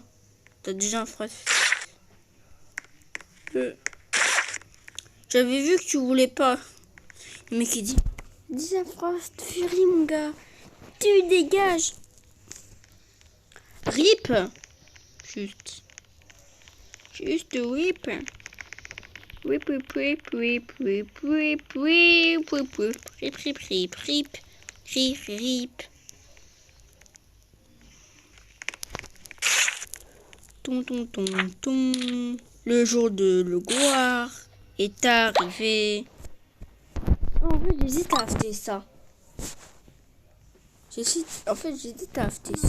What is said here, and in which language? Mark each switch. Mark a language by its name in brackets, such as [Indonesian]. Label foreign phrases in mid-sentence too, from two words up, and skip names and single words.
[French] T'as déjà un frère. J'avais vu que tu voulais pas. Le mec il dit, Frost Fury mon gars. Tu dégages. Rip. Juste whip. Whip, whip, whip, whip, whip, whip, whip, whip, whip, rip, rip, rip, rip, rip, rip. Ton, ton, ton, ton. Le jour de le gloire est arrivé. En fait, j'hésite à acheter ça. J'hésite à acheter ça.